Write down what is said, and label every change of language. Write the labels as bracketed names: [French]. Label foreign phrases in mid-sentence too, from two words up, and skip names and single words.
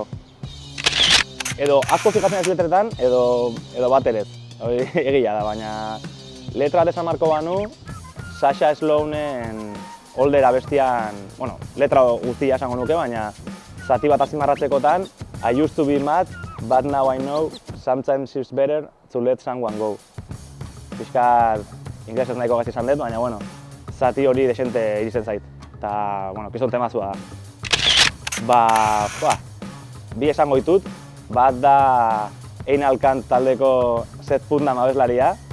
[Basque] Edo asko fijatzen ez letretan, edo bat ere ez. Egia da, baina letra bat esan marko banu, Sasha Sloanen Older abestian, letra guztia esango nuke, baina zati bat azpimarratzekotan, [English] I used to be mad, but now I know, sometimes it's better to let someone go. [Basque] Piskat inglesez nahiko gaizki esan dut, baina zati hori desente iritzen zait. Eta, kizon temazua da. Bi esango ditut, bat da Anal Kant taldeko Seth Putnam abeslaria.